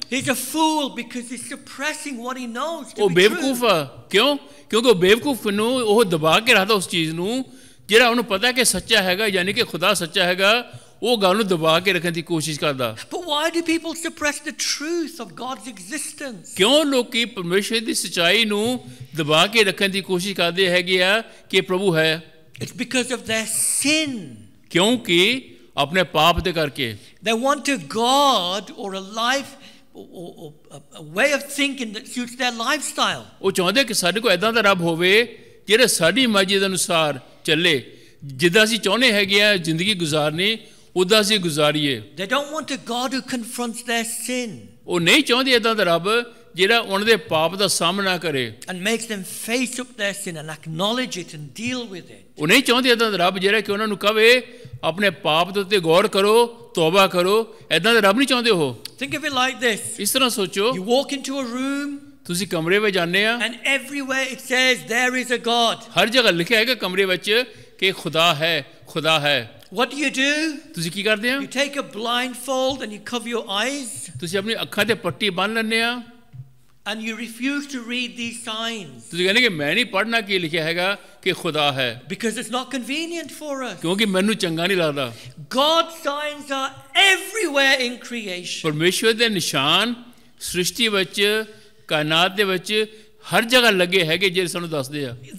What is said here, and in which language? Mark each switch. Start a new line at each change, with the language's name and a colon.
English: He's a fool because he's suppressing what he knows to
Punjabi: ਉਹ
English: be
Punjabi: ਬੇਵਕੂਫ
English: true.
Punjabi: ਆ। ਕਿਉਂ? ਕਿਉਂਕਿ ਉਹ ਬੇਵਕੂਫ ਨੂੰ ਉਹ ਦਬਾ ਕੇ ਰੱਖਦਾ ਉਸ ਚੀਜ਼ ਨੂੰ ਜਿਹੜਾ ਉਹਨੂੰ ਪਤਾ ਕਿ ਸੱਚਾ ਹੈਗਾ, ਯਾਨੀ ਕਿ ਖੁਦਾ ਸੱਚਾ ਹੈਗਾ, ਉਹ ਗੱਲ ਨੂੰ ਦਬਾ ਕੇ ਰੱਖਣ ਦੀ ਕੋਸ਼ਿਸ਼ ਕਰਦਾ।
English: But why do people suppress the truth of God's existence?
Punjabi: ਕਿਉਂ ਲੋਕੀ ਪਰਮੇਸ਼ਰ ਦੀ ਸੱਚਾਈ ਨੂੰ ਦਬਾ ਕੇ ਰੱਖਣ ਦੀ ਕੋਸ਼ਿਸ਼ ਕਰਦੇ ਹੈਗੇ ਆ ਕਿ ਪ੍ਰਭੂ ਹੈ?
English: It's because of their sin.
Punjabi: ਕਿਉਂਕਿ ਆਪਣੇ ਪਾਪ ਦੇ ਕਰਕੇ।
English: They want a God or a life or a way of thinking that suits their lifestyle.
Punjabi: ਉਹ ਚਾਹੁੰਦੇ ਕਿ ਸਾਡੇ ਕੋਲ ਇਦਾਂ ਦਾ ਰੱਬ ਹੋਵੇ ਜਿਹੜਾ ਸਾਡੀ ਮਰਜ਼ੀ ਦੇ ਅਨੁਸਾਰ ਚੱਲੇ, ਜਿੱਦਾਂ ਅਸੀਂ ਚਾਹੁੰਦੇ ਹੈਗੇ ਆ ਜ਼ਿੰਦਗੀ ਗੁਜ਼ਾਰਨੀ ਉਦਾਂ ਅਸੀਂ ਗੁਜ਼ਾਰੀਏ।
English: They don't want a God who confronts their sin
Punjabi: ਉਹ ਨਹੀਂ ਚਾਹੁੰਦੇ ਇਦਾਂ ਦਾ ਰੱਬ ਜਿਹੜਾ ਉਹਨਾਂ ਦੇ ਪਾਪ ਦਾ ਸਾਹਮਣਾ ਕਰੇ
English: and makes them face up their sin and acknowledge it and deal with it.
Punjabi: ਉਹ ਨਹੀਂ ਚਾਹੁੰਦੇ ਇਦਾਂ ਦਾ ਰੱਬ ਜਿਹੜਾ ਕਿ ਉਹਨਾਂ ਨੂੰ ਕਵੇ ਆਪਣੇ ਪਾਪ ਦੇ ਉੱਤੇ ਗੌਰ ਕਰੋ, ਤੌਬਾ ਕਰੋ। ਇਦਾਂ ਦਾ ਰੱਬ ਨਹੀਂ ਚਾਹੁੰਦੇ ਉਹ।
English: Think of it like this.
Punjabi: ਇਸ ਤਰ੍ਹਾਂ ਸੋਚੋ,
English: You walk into a room
Punjabi: ਤੁਸੀਂ ਕਮਰੇ ਵਿੱਚ ਜਾਂਦੇ ਆ,
English: and everywhere it says there is a God.
Punjabi: ਹਰ ਜਗ੍ਹਾ ਲਿਖਿਆ ਹੈਗਾ ਕਮਰੇ ਵਿੱਚ ਕਿ ਖੁਦਾ ਹੈ, ਖੁਦਾ ਹੈ।
English: What do?
Punjabi: ਤੁਸੀਂ ਕੀ ਕਰਦੇ ਆ?
English: You take a blindfold and you cover your eyes
Punjabi: ਤੁਸੀਂ ਆਪਣੀ ਅੱਖਾਂ ਤੇ ਪੱਟੀ ਬੰਨ੍ਹ ਲੈਂਦੇ ਆ
English: and you refuse to read these signs
Punjabi: ਤੁਸੀਂ ਕਹਿੰਦੇ ਕਿ ਮੈਂ ਨਹੀਂ ਪੜ੍ਹਨਾ ਕੀ ਲਿਖਿਆ ਹੈਗਾ ਕਿ ਖੁਦਾ ਹੈ
English: because it's not convenient for us.
Punjabi: ਕਿਉਂਕਿ ਮੈਨੂੰ ਚੰਗਾ ਨਹੀਂ ਲੱਗਦਾ
English: God's signs are everywhere in creation.
Punjabi: ਪਰਮੇਸ਼ਵਰ ਦੇ ਨਿਸ਼ਾਨ ਸ੍ਰਿਸ਼ਟੀ ਵਿੱਚ ਕਾਇਨਾਤ ਦੇ ਵਿੱਚ ਹਰ ਜਗ੍ਹਾ ਲੱਗੇ ਹੈਗੇ ਜਿਹੜੇ ਸਾਨੂੰ ਦੱਸਦੇ ਆ